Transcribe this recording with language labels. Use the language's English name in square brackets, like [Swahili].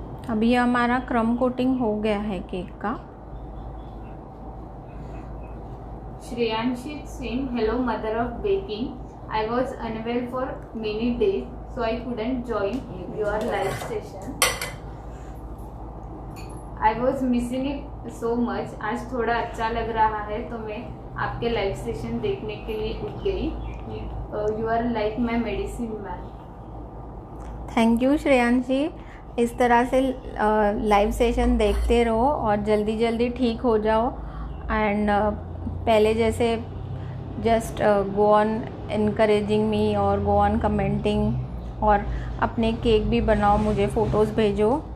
[Hindi] अभी हमारा क्रम कोटिंग हो गया है केक का। [English] Shreyanshi Singh, hello mother of baking. I was unwell for many days, so I couldn't join your live session. I was missing it so much. [Hindi] आज थोड़ा अच्छा लग रहा है तो मैं आपके लाइव सेशन देखने के लिए उठ गई. [English] You are like my medicine man. Thank you Shreyanshi. [Hindi] इस तरह से लाइव सेशन देखते रहो और जल्दी जल्दी ठीक हो जाओ. एंड पहले जैसे [English] just go on encouraging me [Hindi] और [English] go on commenting [Hindi] और अपने केक भी बनाओ, मुझे फ़ोटोज़ भेजो.